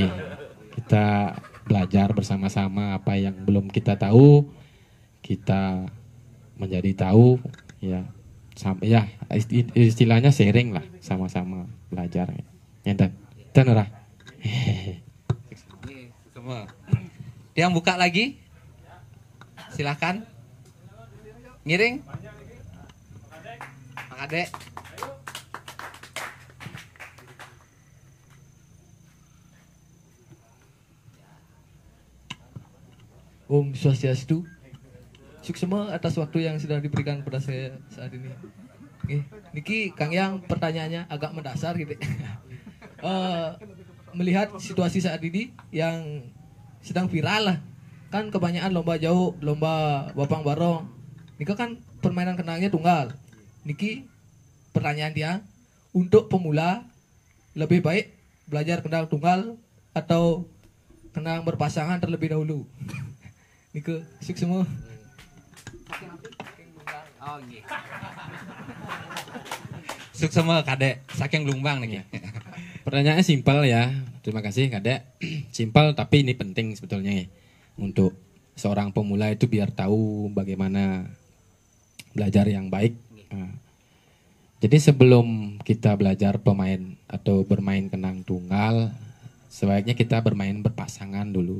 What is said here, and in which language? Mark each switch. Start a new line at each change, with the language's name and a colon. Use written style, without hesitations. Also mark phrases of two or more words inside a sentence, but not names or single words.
Indonesian: Kita belajar bersama-sama apa yang belum kita tahu, kita menjadi tahu ya. Ya istilahnya sharing lah, sama-sama belajar. Nyenten. Tenora. Semua. Yang buka lagi. Silakan. Ngiring. Pak Ade. Om Swastiastu. Suksema atas waktu yang sudah diberikan kepada saya saat ini. Niki Kang Yang pertanyaannya agak mendasar gitu. Melihat situasi saat ini yang sedang viral lah. Kan kebanyakan lomba jauh, lomba bapang barong. Niki kan permainan kenangnya tunggal. Niki pertanyaan dia, untuk pemula lebih baik belajar kenang tunggal atau kenang berpasangan terlebih dahulu? Niko, suksema. Suksema Kadek, saking lumbang nih. Pertanyaannya simpel ya. Terima kasih Kadek. Simpel tapi ini penting sebetulnya ya. Untuk seorang pemula itu biar tahu bagaimana belajar yang baik. Jadi sebelum kita belajar pemain atau bermain kenang tunggal, sebaiknya kita bermain berpasangan dulu.